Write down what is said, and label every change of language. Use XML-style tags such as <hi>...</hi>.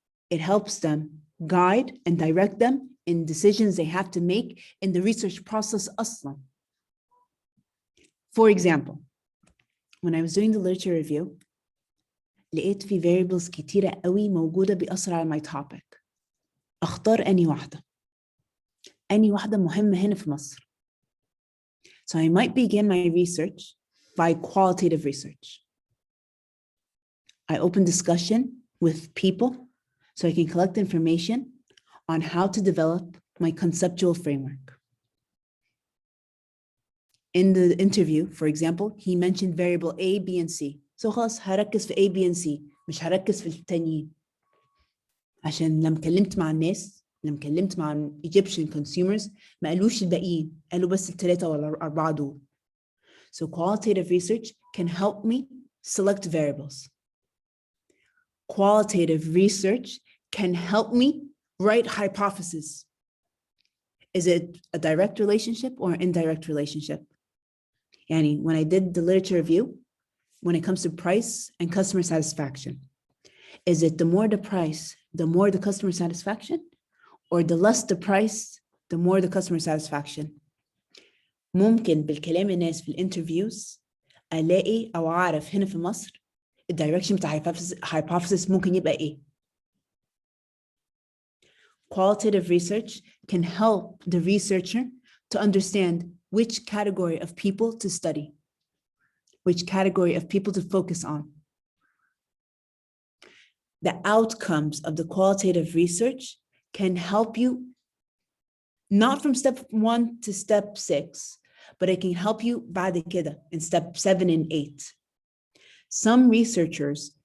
<en>It helps them guide and direct them in decisions they have to make in the research process</en> <ar>أصلاً.</ar> <en>For example, when I was doing the literature review,</en> <ar>لقيت في</ar> <en>variables</en> <ar>كتيرة قوي موجودة بيأثر على</ar> <en>my topic.</en> <ar>أختار أني واحدة مهمة هنا في مصر.</ar> <en>So I might begin my research by qualitative research. I open discussion with people so I can collect information on how to develop my conceptual framework. In the interview, for example, he mentioned variable A, B, and C. So</en> <ar>خلاص هركز في</ar> <en>A, B, and C.</en> <ar>مش هركز في التانيين. عشان لما كلمت مع الناس، لما كلمت مع</ar> <en>Egyptian consumers،</en> <ar>ما قالوش الباقيين، قالوا بس الثلاثة ولا الأربعة دول.</ar> <en>So qualitative research can help me select variables. Qualitative research can help me write hypotheses. Is it a direct relationship or an indirect relationship? Yani, when I did the literature review, when it comes to price and customer satisfaction, is it the more the price, the more the customer satisfaction, or the less the price, the more the customer satisfaction?</en> <ar>ممكن بالكلام الناس في الانترفيوز ألاقي أو أعرف هنا في مصر الدايركشن بتاع hypothesis ممكن يبقى إيه.</ar> <en>Qualitative research can help the researcher to understand which category of people to study, which category of people to focus on. The outcomes of the qualitative research can help you not from step 1 to step 6, but it can help you</en> <ar>بعد كده</ar> <en>in step 7 and 8. Some researchers</en>